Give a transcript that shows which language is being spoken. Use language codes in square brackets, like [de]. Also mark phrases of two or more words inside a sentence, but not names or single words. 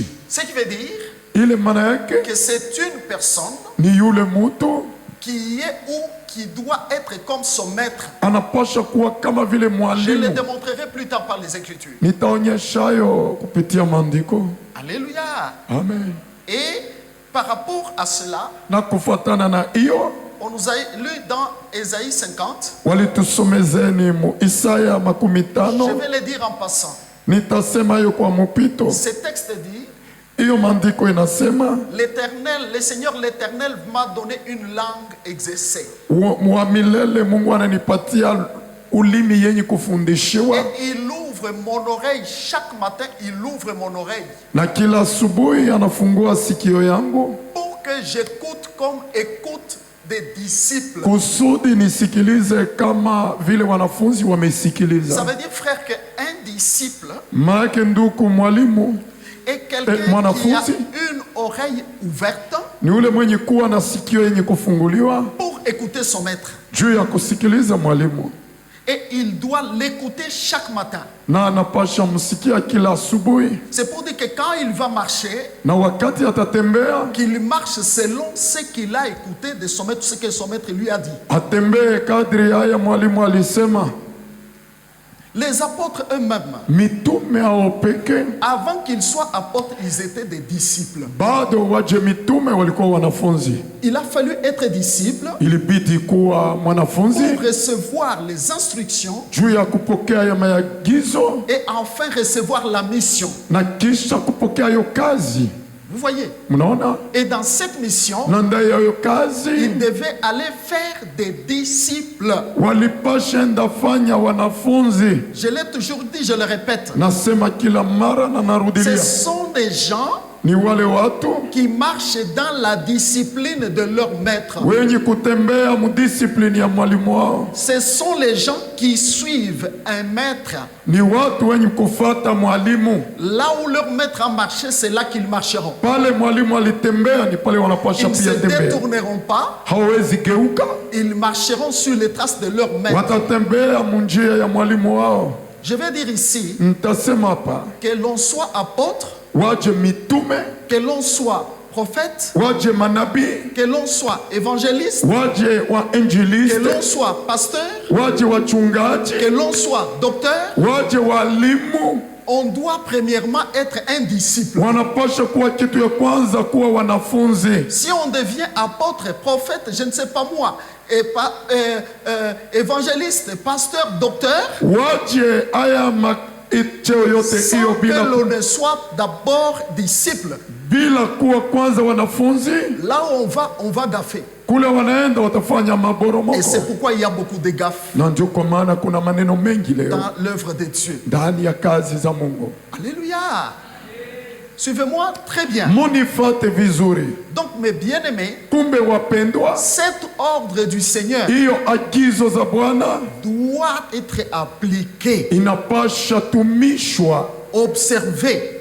[fr] Ce qui veut dire [sw] Ile maana yake [fr] que c'est une personne [sw] ni yule mtu [fr] qui est ou qui doit être comme son maître. [sw] anapasha kuwa kama vile [fr] Je le [sw] mwalimu. [fr] démontrerai plus tard par les Écritures. [sw] Nitaonyesha hayo kupitia maandiko. [fr] Alléluia. [sw] Amen. [fr] Et par rapport à cela, [sw] Na kufuatana na hiyo, [fr] on nous a lu dans Ésaïe 50. [sw] walitusomezeni mu Isaya makumi [fr] Je [sw] tano. [fr] vais le dire en passant. [sw] Nitasema hiyo kwa mpito. [fr] Ce texte dit, [sw] Hiyo maandiko inasema [fr] l'Éternel, le Seigneur l'Éternel m'a donné une langue exercée. [sw] wa milele Mungu ananipatia ulimi yenye kufundishiwa, [fr] Et il ouvre mon oreille, chaque matin il ouvre mon oreille [sw] na kila asubuhi anafungua sikio yangu [fr] pour que j'écoute comme écoute des disciples. [sw] kusudi nisikilize kama vile wanafunzi [fr] Ça [sw] wamesikiliza. [fr] veut dire, frère, qu'un disciple [sw] Maana nduku mwalimu [fr] est quelqu'un qui a [sw] mwanafunzi [fr] une oreille ouverte [sw] ni ule mwenye kuwa na sikio yenye kufunguliwa [fr] pour écouter son maître. [sw] juu ya kusikiliza mwalimu. [fr] et il doit l'écouter chaque matin. [sw] na anapasha msikia kila asubuhi, [fr] C'est pour dire que quand il va marcher, [sw] na wakati atatembea [fr] qu'il marche selon ce qu'il a écouté de son maître, ce que son maître lui a dit. [sw] atembee kadri haya mwalimu alisema. [fr] Les apôtres eux-mêmes, [sw] Mitume hao pekee [fr] avant qu'ils soient apôtres, ils étaient des disciples. [sw] bado waje mitume walikuwa wanafunzi. [fr] Il a fallu être disciple [sw] Ilibidi kuwa mwanafunzi [fr] pour recevoir les instructions [sw] juu ya kupokea ya maagizo [fr] et enfin recevoir la mission. [sw] na kisha kupokea hiyo kazi. [fr] Vous voyez? [sw] Mnaona, [fr] Et dans cette mission, [sw] na ndani ya hiyo kazi [fr] ils devaient aller faire des disciples. [sw] walipasha enda fanya wanafunzi. [fr] Je l'ai toujours dit, je le répète. [sw] Nasema kila mara na [fr] Ce [sw] narudilia, [fr] sont des gens [sw] ni wale watu [fr] qui marchent dans la discipline de leur maître. [sw] wenye kutembea mudisiplini ya mwalimu wao, [fr] Ce sont les gens qui suivent un maître. [sw] ni watu wenye kufata mwalimu. [fr] Là où leur maître a marché, c'est là qu'ils marcheront. [sw] Pale mwalimu alitembea ni pale wanapasha [fr] Ils ne se [sw] pia tembea. [fr] détourneront pas, [sw] Hawezi geuka, [fr] ils marcheront sur les traces de leur maître. [sw] watatembea munjia ya mwalimu wao. [fr] Je vais dire ici, [sw] Ntasema hapa, [fr] que l'on soit apôtre, [sw] waje mitume, [fr] que l'on soit prophète, [sw] waje manabii, [fr] que l'on soit évangéliste, [sw] waje [fr] que l'on [sw] wainjilisti, [fr] soit pasteur, [sw] waje wachungaji, [fr] que l'on soit docteur, [sw] waje walimu, [fr] on doit premièrement être un disciple. [sw] wanapasha kuwa kitu ya kwanza kuwa wanafunzi. [fr] Si on devient apôtre, prophète, je ne sais pas moi, et évangéliste, pasteur, docteur, [sw] Waje haya cheo yote [fr] sans [sw] hiyo [fr] que [sw] bila, [fr] l'on ne soit d'abord disciple, [sw] bila kuwa kwanza wanafunzi, [fr] là où on va gaffer. [sw] kule wanaenda watafanya [fr] Et [sw] maboromoko. [fr] c'est pourquoi il y a beaucoup de gaffes [sw] Na ndio kwa maana kuna maneno mengi leo [fr] dans l'œuvre de Dieu. [sw] ndani ya kazi za Mungu. [fr] Alléluia. Suivez-moi très bien. [sw] Munifate vizuri. [fr] Donc, mes bien-aimés, [sw] Kumbe wapendwa, [fr] cet ordre du Seigneur [sw] hiyo agizo za Bwana [fr] doit être appliqué, [sw] inapasha tumishwa [fr] observé